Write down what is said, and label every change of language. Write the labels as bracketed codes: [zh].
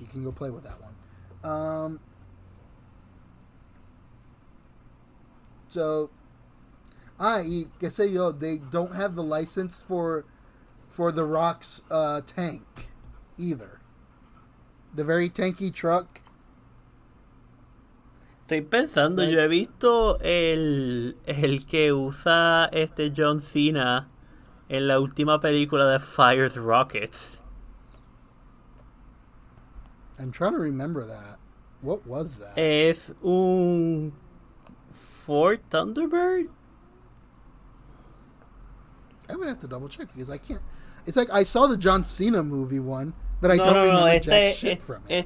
[en] You can go play with that one. So, [es] y qué sé yo, [en] they don't have the license for the Rock's tank either. The very tanky truck. [es] Estoy pensando, yo he visto el que usa John Cena en la última película de Fires Rockets. [en] I'm trying to remember that. What was that? [es] Es un Ford Thunderbird? [en] I'm going to have to double check because I can't. It's like I saw the John Cena movie one, but I don't remember jack shit from it.